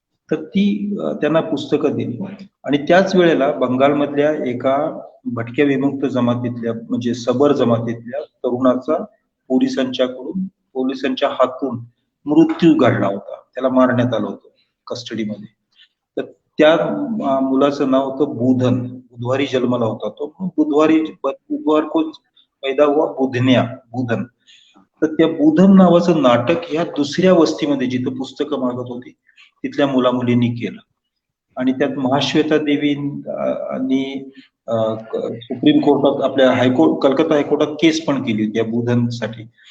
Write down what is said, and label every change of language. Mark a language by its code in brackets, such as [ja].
[mr] तर ती त्यांना पुस्तकं दिली. आणि त्याच वेळेला बंगालमधल्या एका भटक्या विमुक्त जमातीतल्या म्हणजे सबर जमातीतल्या तरुणाचा पोलिसांच्या हातून मृत्यू घडला होता. त्याला मारण्यात आलं होतं कस्टडीमध्ये. तर त्या मुलाचं नाव होतं बुधन. बुधवारी जन्मला होता तो. [hi] बुधवार को पैदा हुआ बुधन्या, बुधन. [mr] तर त्या बुधन नावाचं नाटक ह्या दुसऱ्या वस्तीमध्ये जिथं पुस्तकं मागत होती तिथल्या मुला मुलींनी केलं. आणि त्यात महाश्वेता देवींनी सुप्रीम कोर्टात, आपल्या हायकोर्ट, कलकत्ता हायकोर्टात केस पण केली होती या बुधनसाठी.